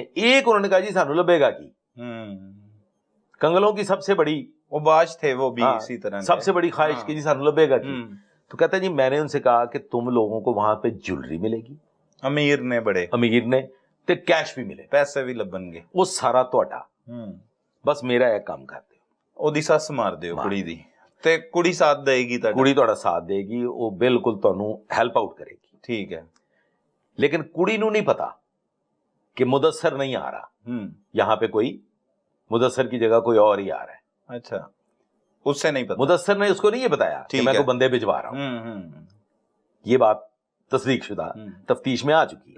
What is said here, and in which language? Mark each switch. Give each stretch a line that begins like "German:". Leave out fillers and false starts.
Urdu: ایک انہوں نے کہا
Punjabi: جی سانو لبے گا کی,
Urdu: کنگلوں کی سب سے بڑی وہ باش تھے, وہ بھی اسی طرح سب سے بڑی خواہش کی
Punjabi: جی سانو لبے گا کی.
Urdu: تو کہتا ہے جی میں نے ان سے کہا کہ تم لوگوں کو وہاں پہ جولری ملے گی, امیر نے
Punjabi: تے کیش بھی ملے, پیسے بھی لبن گے, وہ سارا تہاڈا, بس میرا ایک کام کر دیو, اودی سس مار دیو کڑی دی, تے کڑی ساتھ دے گی, کڑی تہاڈا ساتھ دے گی, وہ بالکل تانوں ہیلپ آؤٹ کرے گی.
Urdu: ٹھیک ہے. لیکن کڑی نو نہیں پتا کہ مدثر نہیں آ رہا, یہاں پہ کوئی مدثر کی جگہ کوئی اور ہی آ رہا ہے. اچھا, اس سے نہیں پتا, مدثر نے اس کو نہیں یہ بتایا کہ میں کو بندے بھجوا رہا ہوں. یہ بات تصدیق شدہ تفتیش میں آ چکی.